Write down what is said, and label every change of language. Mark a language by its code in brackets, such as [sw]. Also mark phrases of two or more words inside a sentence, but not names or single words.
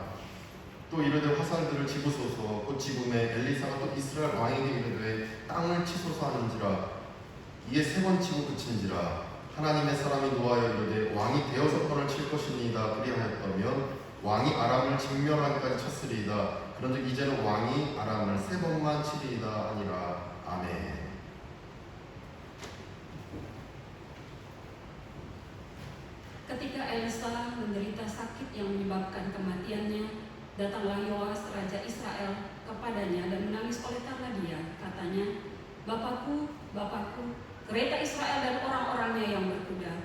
[ko] 또 이르되 화살들을 집으소서 곧 집음에 엘리사가 또 이스라엘 왕에게 이르되 땅을 치소서 하는지라. 이에 세 번 치고 그친지라. 하나님의 사람이 노하여 이르되 왕이 대여섯 번을 칠 것이니이다. 그리하였다면 왕이 아람을 직면하기까지 쳤으리이다. 그런즉 이제는 왕이 aram을 세 번만 치리이다 하니라. 아멘. [id] Ketika Elisa menderita sakit yang menyebabkan kematiannya, datanglah Yoas raja Israel kepadanya dan menangis oleh karena dia. Katanya, Bapakku, Bapakku, kereta Israel dan orang-orangnya yang berkuda.